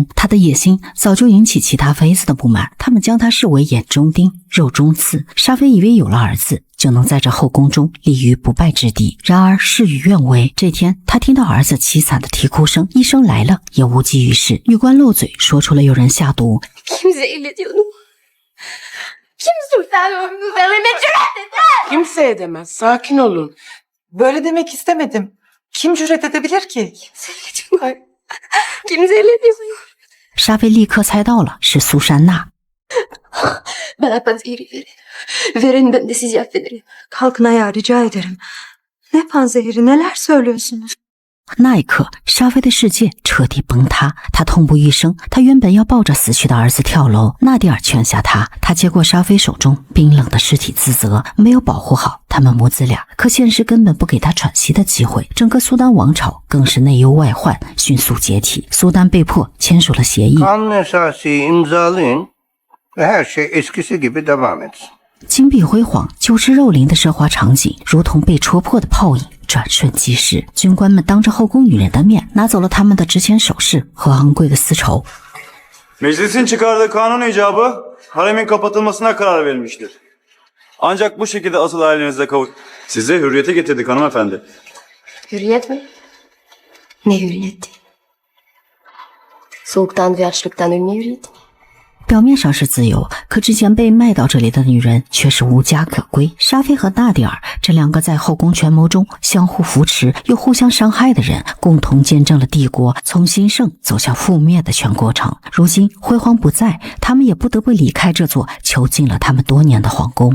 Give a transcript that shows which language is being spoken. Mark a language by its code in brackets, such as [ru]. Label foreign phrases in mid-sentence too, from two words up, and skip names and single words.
[zh] 他的野心早就引起其他妃子的不满，他们将他视为眼中钉、肉中刺。沙菲以为有了儿子，就能在这后宫中立于不败之地。然而事与愿违，这天他听到儿子凄惨的啼哭声，医生来了也无济于事。女官漏嘴说出了有人下毒。 [tr] Kim zehirledi onu? Kim sultan ömrümü cüret Kimse edemez. Sakin olun. Böyle demek istemedim. Kim cüret edebilir ki? zehirledi? Kim zehirledi onu? [zh] 沙菲立刻猜到了是苏珊娜。 [tr] Bana panzehiri verin. Verin, ben de sizi affederim. Kalkın ayağa, rica ederim. Ne panzehiri, neler söylüyorsunuz? [zh] 那一刻，沙菲的世界彻底崩塌，他痛不欲生。他原本要抱着死去的儿子跳楼，纳迪尔劝下他。他接过沙菲手中冰冷的尸体，自责没有保护好他们母子俩。可现实根本不给他喘息的机会，整个苏丹王朝更是内忧外患，迅速解体。苏丹被迫签署了协议。 [tr] Kanun esası imzalayın ve her şey eskisi gibi devam etsin. [zh] 金碧辉煌、酒池肉林的奢华场景，如同被戳破的泡影，转瞬即逝。军官们当着后宫女人的面，拿走了他们的值钱首饰和昂贵的丝绸。 [tr] Meclisin çıkardığı kanun icabı haremin kapatılmasına karar verilmiştir. Ancak bu şekilde asıl ailenize size hürriyete getirdik hanımefendi. Hürriyet mi? Ne hürriyeti? Soğuktan ve açlıktan ölme hürriyeti. [zh] 表面上是自由，可之前被卖到这里的女人却是无家可归。沙菲和纳迪尔这两个在后宫权谋中相互扶持又互相伤害的人，共同见证了帝国从兴盛走向覆灭的全过程。如今辉煌不在，他们也不得不离开这座囚禁了他们多年的皇宫。